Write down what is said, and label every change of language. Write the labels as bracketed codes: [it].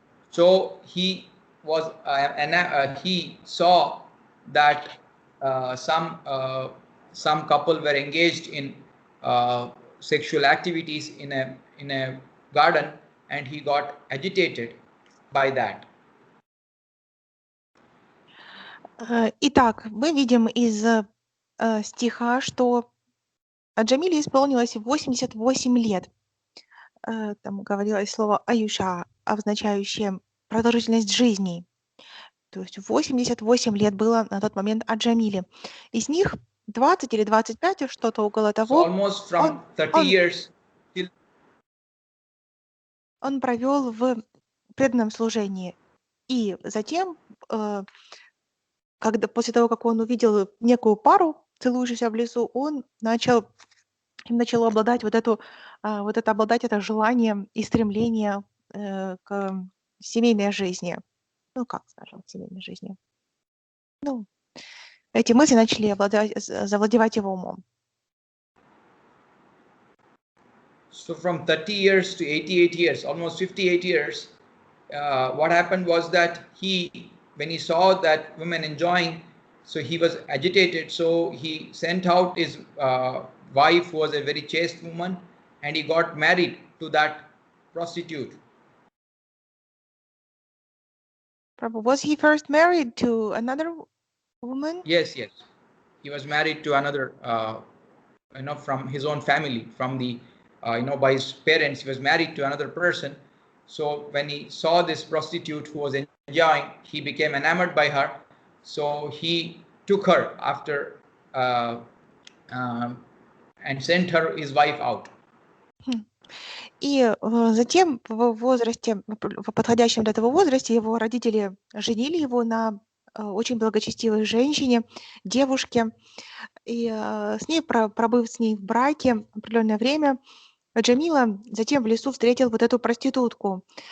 [en] So he was he saw that some couple were engaged in sexual activities in a garden, and he got agitated by that. [ru] Итак, мы видим из стиха, что Аджамиле исполнилось 88 лет. Там говорилось слово «аюша», означающее продолжительность жизни. То есть 88 лет было на тот момент Аджамиле. Из них 20 или 25, что-то около того, [en] So almost from 30 years till... [ru] он провел в преданном служении. И затем, после того, как он увидел некую пару, целующуюся в лесу, им начало обладать обладать это желание и стремление к семейной жизни. Ну, как скажем, семейной жизни. Ну, эти мысли начали завладевать его умом. [en] So from 30 years to 88 years, almost 58 years, what happened was that when he saw that women enjoying, so he was agitated. So he sent out his wife, who was a very chaste woman, and he got married to that prostitute. Was he first married to another woman? Yes, yes. He was married to another, from his own family, from the, by his parents. He was married to another person. So when he saw this prostitute who was enjoying, he became enamored by her. So he took her after and sent her his wife out. [ru] И затем в возрасте, в подходящем для этого возрасте, его родители женили его на очень благочестивой женщине, девушке. И с ней, пробыв с ней в браке определенное время, Аджамила затем в лесу встретил вот эту проститутку.